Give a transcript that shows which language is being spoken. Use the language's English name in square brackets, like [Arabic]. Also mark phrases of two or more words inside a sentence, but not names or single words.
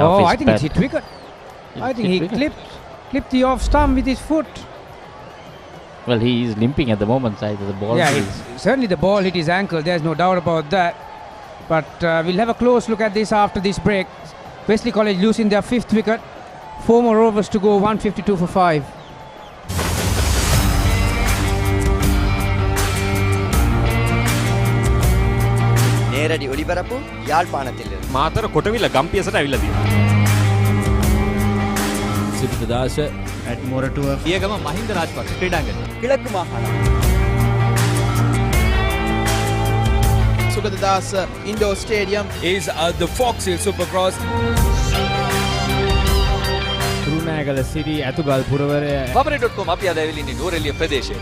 [English] oh, I think it's hit wicket. I think he clipped the off stump with his foot. Well, he is limping at the moment. Either the ball. Yeah, certainly the ball hit his ankle. There's no doubt about that. But we'll have a close look at this after this break. Wesley College losing their 5th wicket. 4 more overs to go. 152 for 5. [Tamil] நேரடி ஒளிபரப்பு யாழ்ப்பாணத்திலிருந்து. [Sinhala] මාතර කොටවිල ගම්පියසට ඇවිල්ලා තියෙනවා. සිරිතදාස [English] at Moratua [Sinhala] පියගම මහින්ද රාජපක්ෂ ක්‍රීඩාංගණය. [Tamil] கிழக்கு மாகாணம். [English] Sugatadasa Indoor Stadium is the Fox Hill Supercross. Thurunagala City Athugal Puravara [Sinhala] Papare.com අපි අද ඇවිල්ලා ඉන්නේ නූරෙලිය ප්‍රදේශයට.